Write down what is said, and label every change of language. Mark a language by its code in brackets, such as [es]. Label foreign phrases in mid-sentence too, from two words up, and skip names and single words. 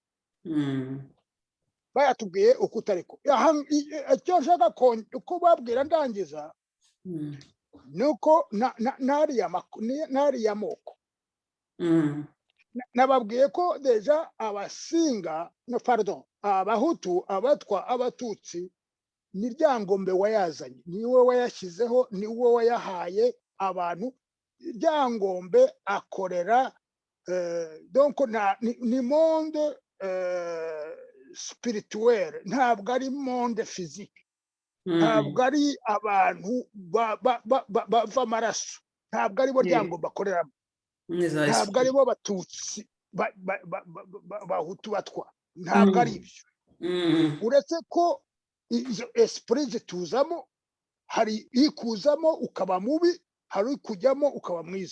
[rw] Bayatubwiye uko utariko. Icyo nshaka ko babwira ndangiza nuko nariya moko nababwiye ko deja abasinga abahutu, abatwa, abatutsi ni Ryangombe wayazanye, niwe wayashyizeho, niwe wayahaye abantu. Ryangombe akorera donc ni [fr] monde spirituel, [rw] ntabwo ari [fr] monde physique, [rw] ntabwo ari abantu bava amaraso, ntabwo ari bo Ryangombe akoreramo, ntabwo ari bo batutsi bahutu batwa, ntabwo ari ibyo. Uretse ko izo esprit zituzamo, hari ikuzamo ukaba mubi, hari kujyamo ukaba mwiza.